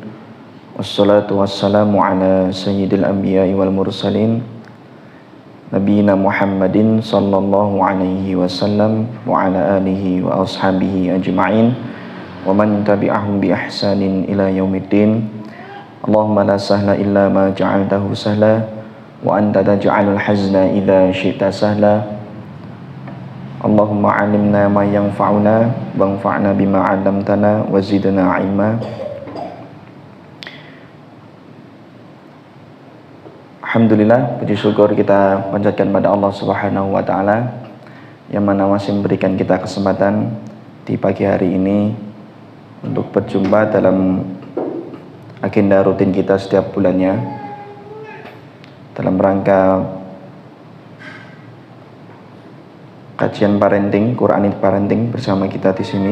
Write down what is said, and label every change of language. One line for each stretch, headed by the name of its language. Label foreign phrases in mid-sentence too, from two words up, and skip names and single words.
Arabic: والصلاة والسلام على سيد الأنبياء والمرسلين نبينا محمد صلى الله عليه وسلم وعلى آله وأصحابه أجمعين ومن تبعهم بإحسان إلى يوم الدين. اللهم لا سهل إلا ما جعلته سهلا وأنت تجعل الحزن إذا شئت سهلا. اللهم علمنا ما ينفعنا وانفعنا بما علمتنا وزدنا علما. الحمد لله,
Indonesian: puji syukur kita panjatkan pada Allah
Arabic: سبحانه وتعالى
Indonesian: yang mana masih memberikan kita kesempatan di pagi hari ini untuk berjumpa dalam agenda rutin kita setiap bulannya dalam rangka kajian parenting,
English: Quranic parenting
Indonesian: bersama kita di sini.